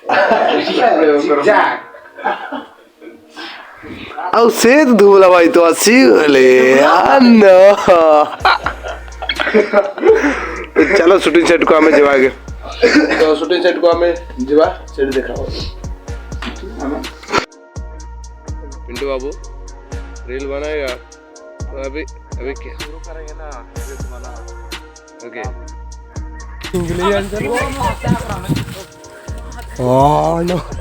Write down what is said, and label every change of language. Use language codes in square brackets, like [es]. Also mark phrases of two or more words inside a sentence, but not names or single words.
[or] ଆଉ ସେ ଦୁବଲା ଭାଇ ତ ଆସିଗଲେ ଚାଲ ସୁଟିଂ ସେଟ୍ କୁ ଆମେ ଯିବା ଆଗେ ତ ସୁଟିଂ ସେଟ୍ କୁ ଆମେ ଯିବା ସେଠି ଦେଖା ହବ [hi] पिंटू बाबू रील बनाएगा तो अभी अभी क्या शुरू करेंगे ना ओके [en] Oh no.